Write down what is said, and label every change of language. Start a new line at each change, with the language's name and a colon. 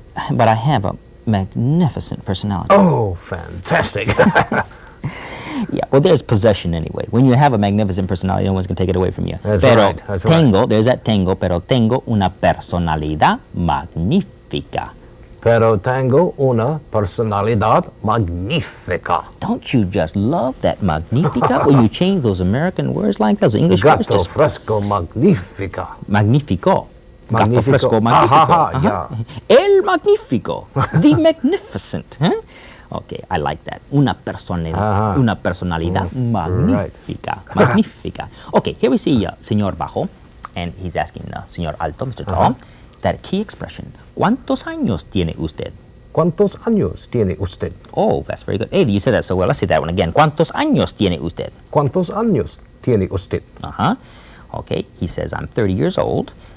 English: But I have a magnificent personality. Oh, fantastic. Yeah, well, there's possession anyway. When you have a magnificent personality, no one's going to take it away from you. That's
Spanish: pero
English: right, that's
Spanish: tengo,
English: right. There's that
Spanish: tengo, pero tengo una personalidad magnífica. Pero tengo una personalidad magnífica.
English: Don't you just love that magnífica when you change those American words like those English words?
Spanish: Gato fresco magnífica. Magnífico. Gato Magnífico. fresco magnífico. Ajá, yeah. El magnífico.
English: The magnificent. Huh? Okay, I like that.
Spanish: Una personalidad magnífica.
English: Right. Magnífica. Okay, here we see Señor Bajo, and he's asking Señor Alto, Mr. Tall, that key expression.
Spanish: ¿Cuántos años tiene usted? ¿Cuántos años tiene usted?
English: Oh, that's very good. Hey, you said that so well. Let's see that one again. ¿Cuántos años tiene usted? ¿Cuántos años tiene usted? Okay, he says, I'm 30 years old.